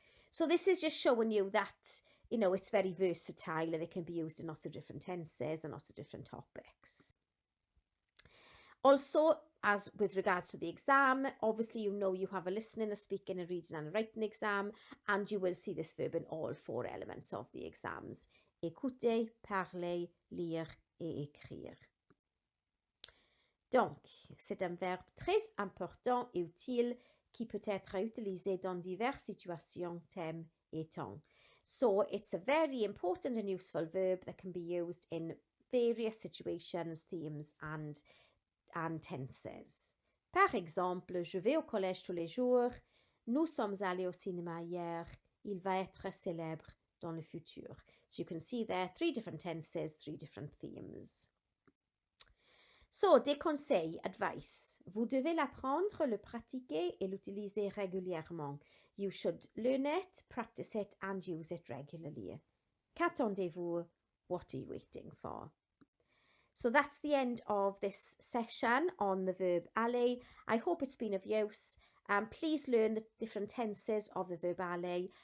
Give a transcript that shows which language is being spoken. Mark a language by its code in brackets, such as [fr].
[en] So this is just showing you that, you know, it's very versatile and it can be used in lots of different tenses and lots of different topics. Also, as with regards to the exam, obviously you know you have a listening, a speaking, a reading and a writing exam, and you will see this verb in all four elements of the exams. [fr] Écouter, parler, lire et écrire. Donc, c'est un verbe très important et utile qui peut être utilisé dans diverses situations, thèmes et temps. [en] So, it's a very important and useful verb that can be used in various situations, themes and tenses. [fr] Par exemple, je vais au collège tous les jours. Nous sommes allés au cinéma hier. Il va être célèbre dans le futur. [en] So you can see there 3 different tenses, 3 different themes. [fr] So, des conseils, advice. Vous devez l'apprendre, le pratiquer et l'utiliser régulièrement. [en] You should learn it, practice it and use it regularly. [fr] Qu'attendez-vous? [en] What are you waiting for? So that's the end of this session on the verb aller. I hope it's been of use. Please learn the different tenses of the verb aller.